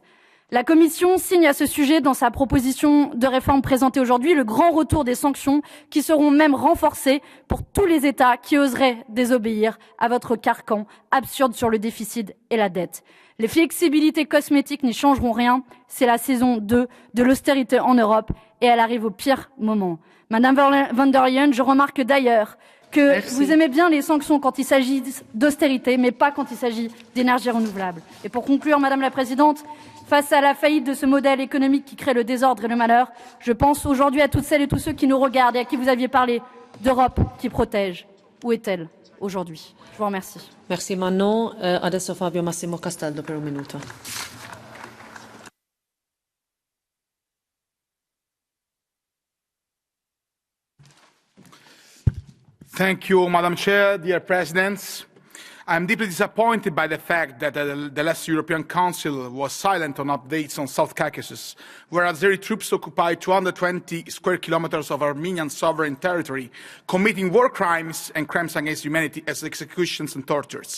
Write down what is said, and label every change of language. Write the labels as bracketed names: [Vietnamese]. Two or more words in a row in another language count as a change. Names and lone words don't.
[French] La Commission signe à ce sujet, dans sa proposition de réforme présentée aujourd'hui, le grand retour des sanctions qui seront même renforcées pour tous les États qui oseraient désobéir à votre carcan absurde sur le déficit et la dette. Les flexibilités cosmétiques n'y changeront rien. C'est la saison 2 de l'austérité en Europe et elle arrive au pire moment. Madame von der Leyen, je remarque d'ailleurs que vous aimez bien les sanctions quand il s'agit d'austérité, mais pas quand il s'agit d'énergie renouvelable. Et pour conclure, Madame la Présidente, face à la faillite de ce modèle économique qui crée le désordre et le malheur, je pense aujourd'hui à toutes celles et tous ceux qui nous regardent et à qui vous aviez parlé d'Europe qui protège. Où est-elle aujourd'hui? Je vous remercie. Merci Manon. [Italian] Adesso Fabio Massimo Castaldo per 1 minuto. [English] Thank you, Madam Chair, dear Presidents. I'm deeply disappointed by the fact that the last European Council was silent on updates on South Caucasus, where Azeri troops occupy 220 square kilometers of Armenian sovereign territory, committing war crimes and crimes against humanity as executions and tortures.